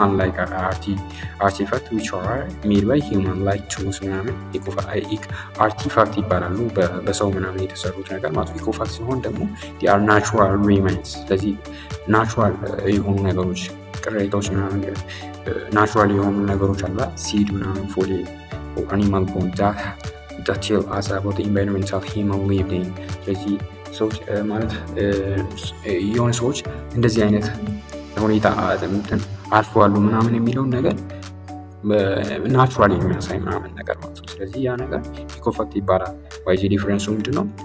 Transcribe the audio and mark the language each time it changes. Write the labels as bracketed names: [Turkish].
[English] unlike artifact which are made by human like tools [Amharic] ምናምን አርቲፋክት ይባላሉ። በሰው ምናምን የተሰሩት ነገር ማለት ነው። ኢኮፋክት ሲሆን ደግሞ [English] they are natural remains። [Amharic] ስለዚህ ናቹራል የሆኑ ነገሮች ቅሬታዎች ምናምን ናቹራል የሆኑ ነገሮች አላ ሲድ ምናምን ፎሌ [English] or animal bone that tell us about the environment that human lived in. [Amharic] ስለዚህ ሰዎች ማለት የሆነ ሰዎች እንደዚህ አይነት ሁኔታ አልፈዋሉ ምናምን የሚለውን ነገር ናቹራሊ የሚያሳይ ምናምን ነገር ማለት ነው። ስለዚህ ያ ነገር ኢኮፋክት ይባላል። ዋይዚ ዲፍረንሱ ምንድነው?